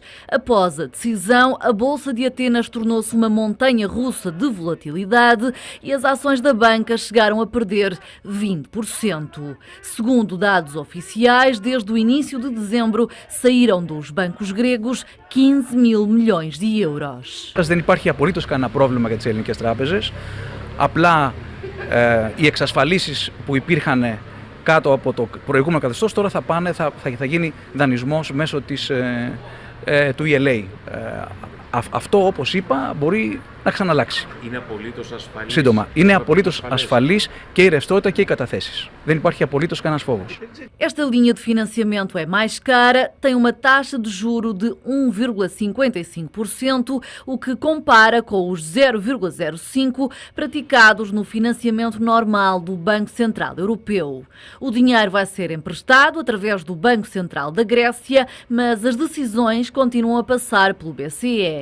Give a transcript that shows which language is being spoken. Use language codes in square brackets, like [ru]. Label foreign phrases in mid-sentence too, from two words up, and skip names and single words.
[pt] Após a decisão, a Bolsa de Atenas tornou-se uma montanha russa de volatilidade e as ações da banca chegaram a perder 20%. Segundo dados oficiais, desde o início de dezembro saíram dos bancos γρήγους 15 mil milhões de euros. [el] Δεν υπάρχει απολύτως κανένα πρόβλημα για τις ελληνικές τράπεζες. Απλά οι εξασφαλίσεις που υπήρχαν κάτω από το προηγούμενο καθεστώς τώρα θα γίνει δανεισμός μέσω του ELA. Αυτό, όπως είπα, μπορεί να ξαναλλάξει. Είναι απολύτως ασφαλής. Σύντομα, είναι απολύτως ασφαλής και η ρευστότητα και οι καταθέσεις. Δεν υπάρχει απολύτως κανένας φόβος. [pt] Esta linha de financiamento é mais cara, tem uma taxa de juro de 1,55%, o que compara com os 0,05% praticados no financiamento normal do Banco Central Europeu. O dinheiro vai ser emprestado através do Banco Central da Grécia, mas as decisões continuam a passar pelo BCE.